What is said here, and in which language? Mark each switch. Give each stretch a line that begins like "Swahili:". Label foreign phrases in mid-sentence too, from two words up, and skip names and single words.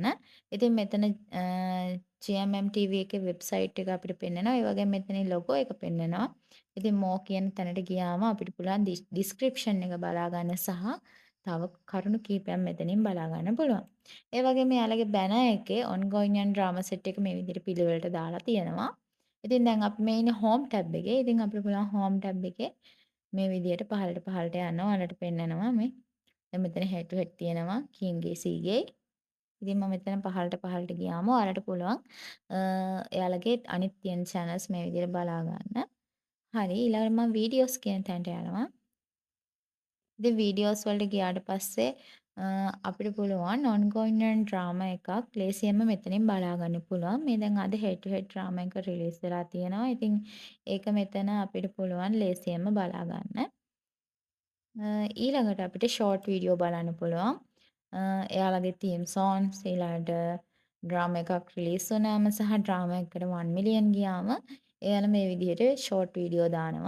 Sinhala: ඉතින් මෙතන GMM TV එකේ website එක අපිට පෙන්නනවා. ඒ වගේම මෙතනින් logo එක පෙන්නනවා. ඉතින් more කියන තැනට ගියාම අපිට පුළුවන් description එක බලා ගන්න සහ තව කරුණු කීපයක් මෙතනින් බලා ගන්න පුළුවන්. ඒ වගේම යාළගේ banner එකේ
English: ongoing and drama set
Sinhala: එක මේ විදිහට පිළිවෙලට දාලා තියෙනවා. ඉතින් දැන් අපි මේ ඉන්නේ
English: home tab
Sinhala: එකේ. ඉතින් අපිට පුළුවන්
English: home tab
Sinhala: එකේ මේ විදිහට පහළට යනවා. ඔයාලට පෙන්නනවා මේ. දැන් මෙතන
English: head to head
Sinhala: තියෙනවා කීන්ගේ සීගේ. ඉතින් මම මෙතන පහළට ගියාම ඔයාලට පුළුවන් එයාලගේ අනිත් තියෙන channels මේ විදිහට බලා ගන්න. හරි ඊළඟට මම videos කියන තැනට යනවා. ඉතින් videos වලට ගියාට පස්සේ අපිට පුළුවන්
English: ongoing and drama
Sinhala: එකක් ලේසියෙන්ම මෙතනින් බලා ගන්න පුළුවන්. මේ දැන් අද
English: head to head drama
Sinhala: එක release වෙලා තියෙනවා. ඉතින් ඒක මෙතන අපිට පුළුවන් ලේසියෙන්ම බලා ගන්න. ඊළඟට අපිට
English: short video
Sinhala: බලන්න පුළුවන්. එයාලගේ
English: theme songs
Sinhala: ඊළඟට ඩ්‍රාමා එකක් රිලීස් වුණාම සහ ඩ්‍රාමා එකකට 1 මිලියන් ගියාම එයාලා මේ විදිහට
English: short video
Sinhala: දානවා.